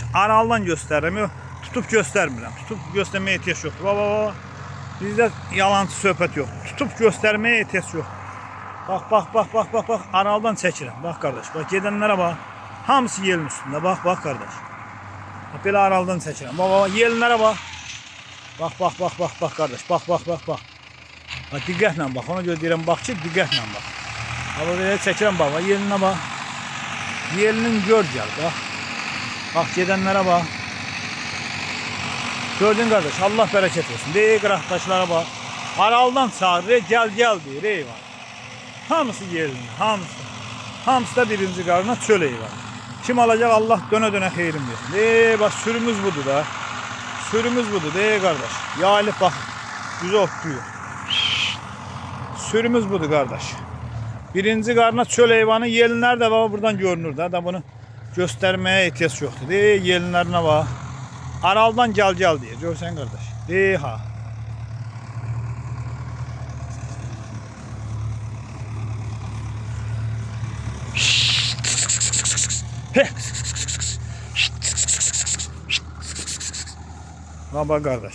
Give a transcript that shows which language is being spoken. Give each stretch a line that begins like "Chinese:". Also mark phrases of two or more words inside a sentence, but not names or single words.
Azerbaijani: Araldan göstərirəm. Tutup göstermirəm.
Turkish: Tutup göstermeye ihtiyaç yoktur. Bak.
Azerbaijani: Bizdə yalancı söhbət yok.
Turkish: Tutup göstermeye ihtiyaç yok.
Azerbaijani: Bak. Araldan çəkirəm. Bak kardeş.
Turkish: Bak gedenlere bak. Hamısı yelin üstünde. Bak kardeş.
Azerbaijani: Bak belə araldan çəkirəm.
Turkish: Bak yelinlere bak. Bak kardeş. Bak. Bak diqqətlə bak.
Azerbaijani: Ona görə deyirəm bak ki diqqətlə bak. Bak belə çəkirəm bak. Yelinə bak. Yelinin gör gəl bak.
Turkish: Bak gedenlere bak. Gördün kardeş. Allah bereket versin. Dey qıraqdaşlara bak. Araldan çağırır. Gel deyir eyvallah.
Azerbaijani: Hamısı yerli, hamısı da birinci qarına çöl heyvan. Kim alacaq Allah dönə xeyrin versin. Bak sürümüz budur da. Sürümüz budur kardeş. Yayılıb bak.
Turkish: Yüzü otluyor. Sürümüz budur kardeş.
Azerbaijani: Birinci qarına çöl heyvanı yelinlər də baba buradan görünür da
Turkish: bunu göstermeye ihtiyaç yoktur. Yelinlərine bak. Araldan gel diye. Görsən kardeş. Ha. Baba kardeş.